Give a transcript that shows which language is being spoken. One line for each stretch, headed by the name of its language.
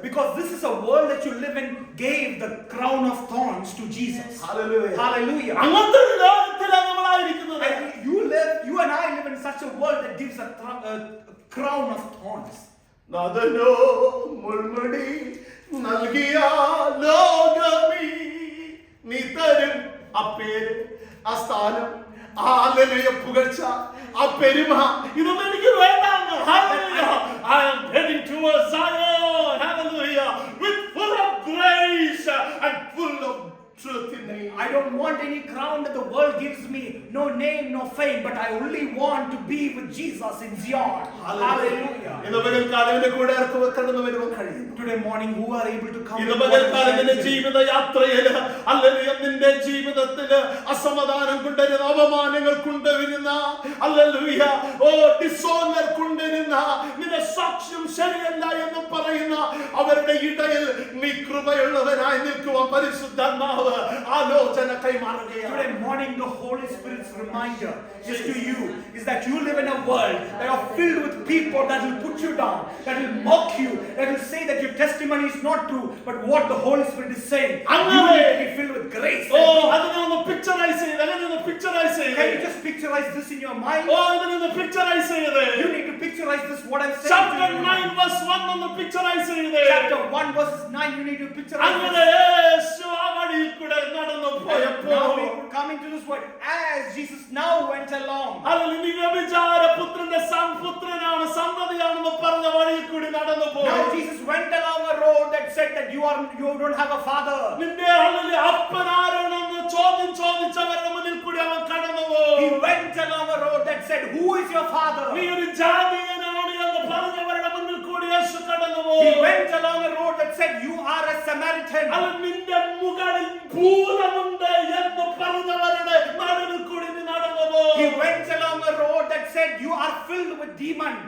English: Because this is a world that you live in gave the crown of thorns to Jesus. Hallelujah. Hallelujah.
Malayalam: അങ്ങനത്തെ ഒരു ലോകത്തിലാണ് നമ്മളായിരിക്കുന്നത്.
English: And you and I live in such a world that gives a crown of thorns.
Malayalam: നാദനോ മുൾമുടി നൽകിയ ലോകമേ നീ തരും ആ പേര്, ആ സ്ഥാനം, ആ ഹല്ലേലൂയ പുകഴ്ച, ആ പെരുമ, ഇതൊന്നും എനിക്ക് വേണ്ടാന്ന്. Hallelujah.
English: I am heading towards Zion. Hallelujah. With full of grace and full of truth in me. I don't want any crown that the world gives me, no name, no fame, but I only want to be with Jesus in Zion. Hallelujah.
Malayalam: ഇന്ന് പകൽക്കാലം ഇതിന്റെ കൂടെ കടന്നു വരുവാൻ കഴിയുന്നു.
English: Today morning, who are able to come?
Malayalam: ഇന്ന് പകൽക്കാലം നിന്റെ ജീവിത യാത്രയിൽ ഹല്ലേലൂയ നിന്റെ ജീവിതത്തിൽ അസമാധാനം കൊണ്ടുവരുന്ന, അവമാനങ്ങൾ കൊണ്ടുവരുന്ന, ഹല്ലേലൂയ ഡിസോണർ കൊണ്ടുവരുന്ന, നിന്റെ സാക്ഷ്യം ശരിയല്ല എന്ന് പറയുന്ന അവരുടെ ഇടയിൽ നീ കൃപയുള്ളവനായി നിൽക്കുവാൻ പരിശുദ്ധാത്മാവ് ആലോചന കൈമാറുകയാണ്.
English: Today morning, the Holy Spirit's reminder is to you is that you live in a world that are filled with people that will put you down, that will mock you, that will say that your testimony is not true, but what the Holy Spirit is saying. You need to be filled with grace.
Malayalam: അതിനൊന്ന് picturise ചെയ്ത്, അതിനൊന്ന് picturise ചെയ്ത്.
English: Can you just picturize this in your mind?
Malayalam: അതിനൊന്ന് picturise ചെയ്ത്.
English: You need to picturize this what I'm saying. Chapter 9 verse 1
Malayalam: ഒന്ന് picturise ചെയ്ത്.
English: Chapter 1 verse 9 you need to picturize.
Malayalam: അങ്ങനെ യേശു ആ വഴിയിൽ കൂടെ നടന്നു പോയപ്പോൾ,
English: now we coming to this word, as Jesus now went along.
Malayalam: അല്ലെങ്കിൽ വ്യഭിചാര പുത്രന്റെ സംപുത്രനാണ്, സന്തതിയാണെന്ന് പറഞ്ഞ വഴിയിൽ കൂടി നടന്നു പോയി.
English: Now Jesus went along a road that said that you don't have a father.
Malayalam: നിന്റെ അപ്പൻ ആരാണെന്ന് ചോദിച്ചവരുടെ മുന്നിൽ കൂടി അവൻ കടന്നു പോയി.
English: He went along a road that said, who is your father?
Malayalam: നീ ഒരു ജാതീയനാണ് എന്ന് പറഞ്ഞവരുടെ മുന്നിൽ കൂടി യേശു കടന്നു പോയി.
English: He went along a road that said, you are a Samaritan.
Malayalam: നിന്റെ മുകളിൽ ഭൂതമുണ്ട് എന്ന് പറഞ്ഞവരുടെ നടുവിൽ കൂടി നീ നടന്നു പോയി.
English: He went along a road that said, you are filled with demons.